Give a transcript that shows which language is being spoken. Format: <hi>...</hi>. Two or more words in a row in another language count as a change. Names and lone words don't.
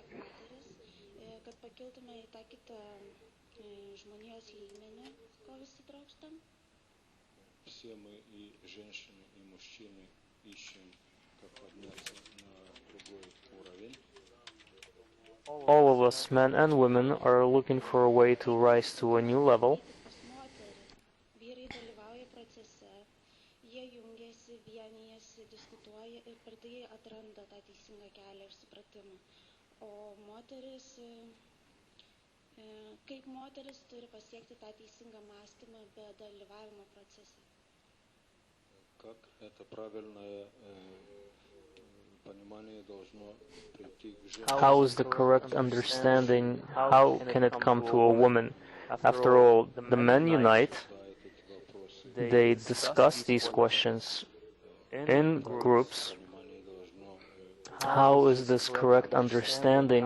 <en>All of us, men and women, are looking for a way to rise to a new level.</en> <lt>Kaip moteris turi pasiekti tą teisingą mąstymą be dalyvavimo procese?</lt> <ru>Как это правильное понимание должно прийти к женщине?</ru> <en>How is the correct understanding? How can it come to a woman? After all, the men unite. They discuss these questions in groups. How is this correct understanding?</en>